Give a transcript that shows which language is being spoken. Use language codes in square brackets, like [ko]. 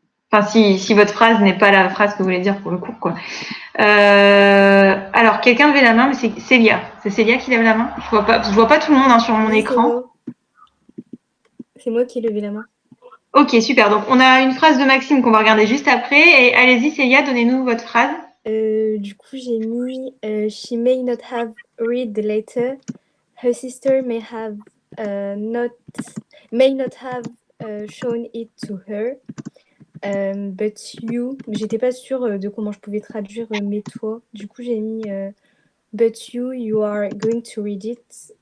[fr] Enfin, si votre phrase n'est pas la phrase que vous voulez dire pour le cours, quoi. Alors, quelqu'un levait la main, mais c'est Célia. C'est Célia qui lève la main. Je vois pas tout le monde hein, sur mon Oui, écran. C'est moi qui ai levé la main. Ok, super. Donc, on a une phrase de Maxime qu'on va regarder juste après. Et allez-y, Célia, donnez-nous votre phrase. Du coup, j'ai mis [en] She may not have read the letter. Her sister may not have shown it to her. But you. [fr] J'étais pas sûre de comment je pouvais traduire mais toi. Du coup, j'ai mis [en] But you are going to read it.